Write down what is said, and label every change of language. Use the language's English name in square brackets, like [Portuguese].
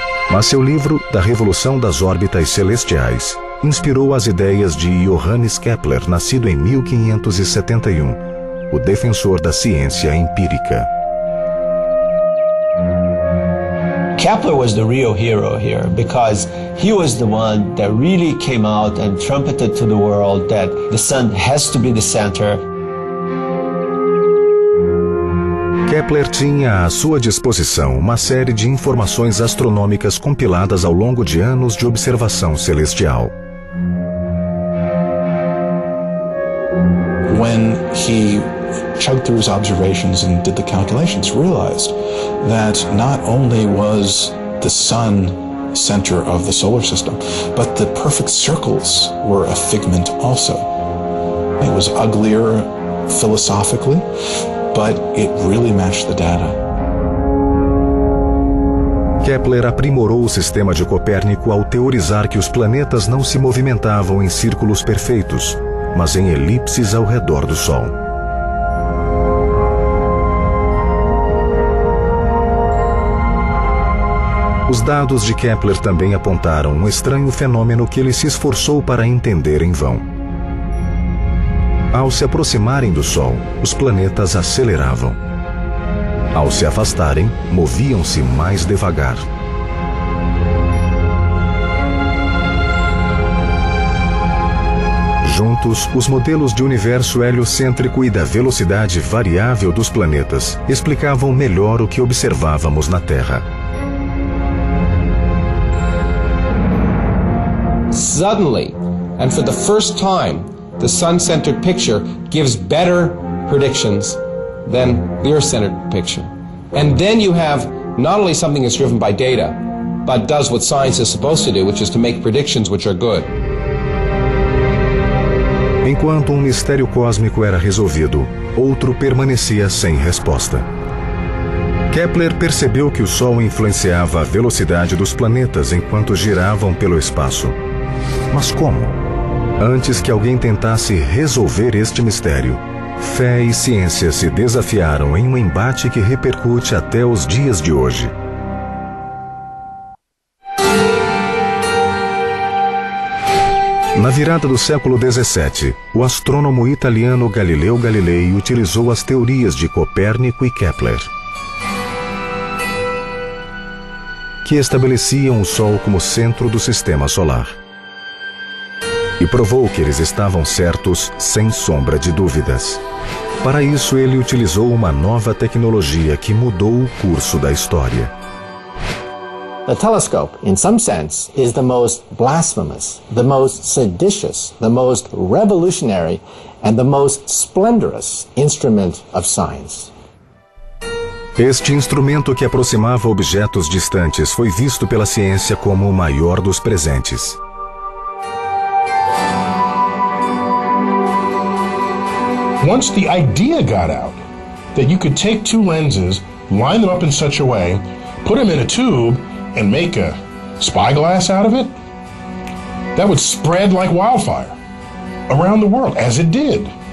[Portuguese] Mas seu livro, Da Revolução das Órbitas Celestiais, inspirou as ideias de Johannes Kepler, nascido em 1571, o defensor da ciência empírica. [English] Kepler was the real hero here because he was the one that really came out and trumpeted to the world that the sun has to be the center. [Portuguese] Kepler tinha à sua disposição uma série de informações astronômicas compiladas ao longo de anos de observação celestial. [English] When he chugged through his observations and did the calculations, realized that not only was the sun center of the solar system, but the perfect circles were a figment also. It was uglier philosophically, but it really matched the data. [Portuguese] Kepler aprimorou o sistema de Copérnico ao teorizar que os planetas não se movimentavam em círculos perfeitos, mas em elipses ao redor do Sol. Os dados de Kepler também apontaram um estranho fenômeno que ele se esforçou para entender em vão. Ao se aproximarem do Sol, os planetas aceleravam. Ao se afastarem, moviam-se mais devagar. Juntos, os modelos de universo heliocêntrico e da velocidade variável dos planetas explicavam melhor o que observávamos na Terra. [English] Suddenly, and for the first time, the sun-centered picture gives better predictions than the Earth-centered picture. And then you have not only something that's driven by data, but does what science is supposed to do, which is to make predictions which are good. [Portuguese] Enquanto um mistério cósmico era resolvido, outro permanecia sem resposta. Kepler percebeu que o Sol influenciava a velocidade dos planetas enquanto giravam pelo espaço. Mas como? Antes que alguém tentasse resolver este mistério, fé e ciência se desafiaram em um embate que repercute até os dias de hoje. Na virada do século XVII, o astrônomo italiano Galileu Galilei utilizou as teorias de Copérnico e Kepler, que estabeleciam o Sol como centro do sistema solar, e provou que eles estavam certos sem sombra de dúvidas. Para isso, ele utilizou uma nova tecnologia que mudou o curso da história. [English] The telescope, in some sense, is the most blasphemous, the most seditious, the most revolutionary, and the most splendorous instrument of science. [Portuguese] Este instrumento que aproximava objetos distantes foi visto pela ciência como o maior dos presentes. [English] Once the idea got out that you could take two lenses, line them up in such a way, put them in a tube, and make a spyglass out of it, that would spread like wildfire around the world, as it did.